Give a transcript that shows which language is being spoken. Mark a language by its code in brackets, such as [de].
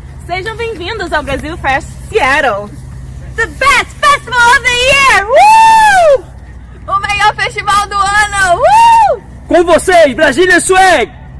[pt] Sejam bem-vindos ao BrasilFest Seattle! [en] The best festival of the year! Woo! [pt] O melhor festival do ano! Woo! Com vocês, Brazilian Swag!